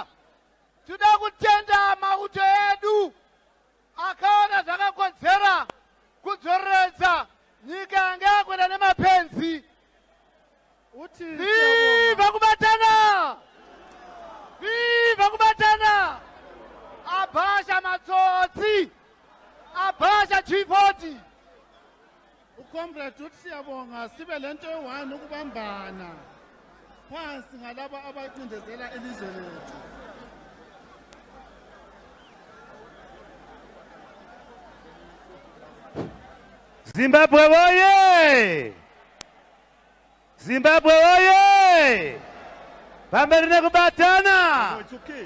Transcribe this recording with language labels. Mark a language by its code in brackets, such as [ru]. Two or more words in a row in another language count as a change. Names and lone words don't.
[sn] Tinoda kutenda mauto edu akaona zvakakodzera kudzoreredza nyika yanga yakwenda nemapenzi. Viva kubatana! Viva kubatana! Abasha matsotsi! Abasha G40! [nd] Ucomrade uthi siyabonga sibe lento eyi-1 ukubambana phansi ngalaba abacindezela elizwe lethu. [sn] Zimbabwe oye! Zimbabwe oye! Bamberi nekubatana! [en] It's okay.